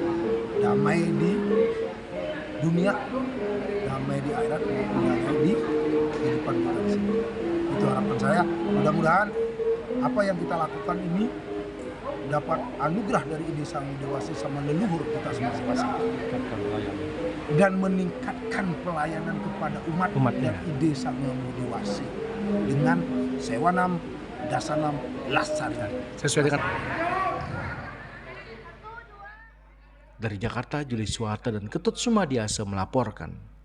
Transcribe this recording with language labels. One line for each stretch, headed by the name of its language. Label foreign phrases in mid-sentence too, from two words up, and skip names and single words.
Indonesian: Damai di dunia, damai di akhirat, damai di kehidupan kita di sini. Itu harapan saya. Mudah-mudahan apa yang kita lakukan ini dapat anugerah dari Ida Sang Hyang Widi Wasa sama leluhur kita masing-masing. Dan meningkatkan pelayanan kepada umat dan Ida Sang Hyang Widi Wasa dengan
Sanskrit: Sewanam Dasanam Lascarya.
Indonesian: Sesuai dengan dari Jakarta, Juli Suwarta dan Ketut Sumadiasa melaporkan.